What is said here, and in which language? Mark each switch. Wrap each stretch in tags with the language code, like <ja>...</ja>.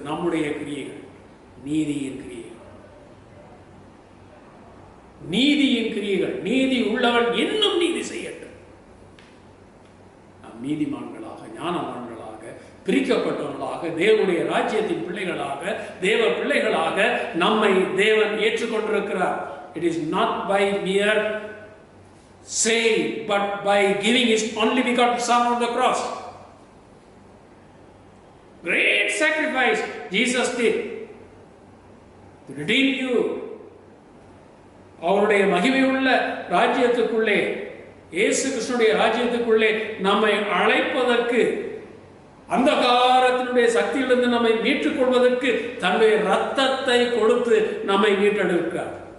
<ta>நம்முடைய கிரியைகள் நீதியின் கிரியைகள், நீதியின் கிரியைகள். நீதி உள்ளவன் இன்னும் நீதி செய்யட்டும். நாம் நீதிமான்களாக, ஞானவான்களாக, பிரிக்கப்பட்டவர்களாக, தேவனுடைய ராஜ்யத்தின் பிள்ளைகளாக, தேவ பிள்ளைகளாக நம்மை தேவன் ஏற்றுக்கொண்டிருக்கிறார்.</ta> <en>It is not by mere saying, but by giving His only begotten Son on the cross. Great sacrifice Jesus did to redeem you.</en> <ta>அவருடைய மகிமையுள்ள ராஜ்யத்துக்குள்ளே, இயேசு கிறிஸ்துடைய ராஜ்யத்துக்குள்ளே நம்மை அழைப்பதற்கு, அந்தகாரத்தினுடைய சக்தியிலிருந்து நம்மை மீட்டுக் கொள்வதற்கு தன்னுடைய இரத்தத்தை கொடுத்து நம்மை மீட்டெடுக்கிறார்.</ta>